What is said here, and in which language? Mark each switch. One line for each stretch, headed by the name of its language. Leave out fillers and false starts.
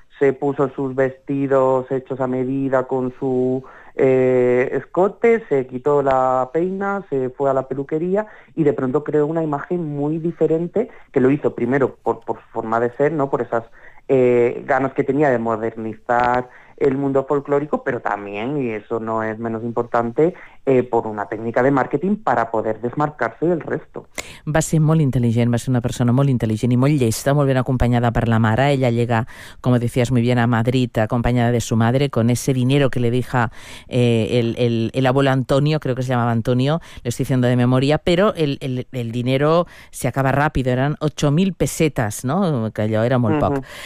Spanish: se puso sus vestidos hechos a medida con su escote, se quitó la peina, se fue a la peluquería y de pronto creó una imagen muy diferente, que lo hizo primero por forma de ser, ¿no? Por esas ganas que tenía de modernizar el mundo folclórico, pero también, y eso no es menos importante, por una técnica de marketing para poder desmarcarse del resto.
Catalan: Va ser molt intel·ligent, va ser una persona molt intel·ligent i molt llesta, molt ben acompanyada per la mare.
Spanish: Ella llega, como decías muy bien, a Madrid acompañada de su madre, con ese dinero que le deja el abuelo Antonio, creo que se llamaba Antonio, lo estoy diciendo de memoria, pero el dinero se acaba rápido, eran 8.000 pesetas, ¿no?
Catalan: Que allò era molt poc.